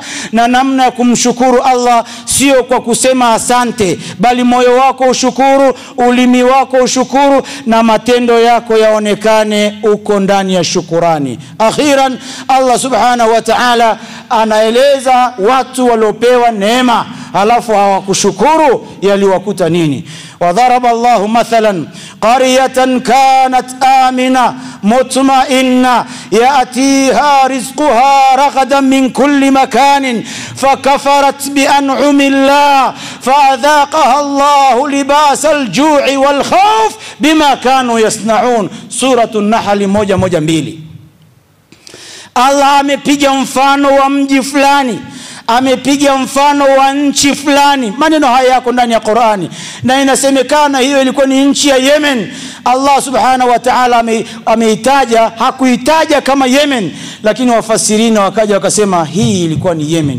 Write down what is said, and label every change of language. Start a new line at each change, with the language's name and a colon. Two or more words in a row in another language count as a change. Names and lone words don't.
Swahili: Na namna ya kumshukuru Allah sio kwa kusema asante, bali moyo wako ushukuru, ulimi wako ushukuru, na matendo yako yaonekane uko ndani ya shukurani. Akhiran, Allah
Arabic: سبحانه وتعالى
Swahili: anaeleza watu waliopewa neema alafu hawakushukuru yaliwakuta nini.
Arabic: وضرب الله مثلا قرية كانت آمنة مطمئنة يأتيها رزقها رغدا من كل مكان فكفرت بأنعم الله فأذاقها الله لباس الجوع والخوف بما كانوا يصنعون. سورة النحل 1:2.
Swahili: Allah amepiga mfano wa mji fulani, amepiga mfano wa nchi fulani. Maneno haya yako ndani ya Qur'ani, na inasemekana hiyo ilikuwa ni nchi ya Yemen. Allah
Arabic: سبحانه وتعالى
Swahili: ameitaja, hakuitaja kama Yemen, lakini wafasirina wakaja wakasema hii ilikuwa ni Yemen.